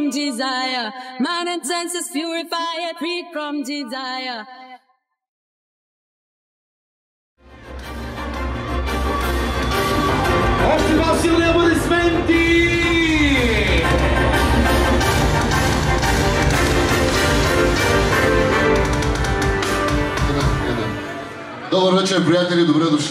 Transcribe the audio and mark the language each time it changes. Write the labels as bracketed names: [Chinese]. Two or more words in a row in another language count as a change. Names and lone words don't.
[English] desire. Mind and senses purified, free from desire. [Bulgarian] Oще по-силни аплодисменти! Добър вечер, приятели! Добре дошли!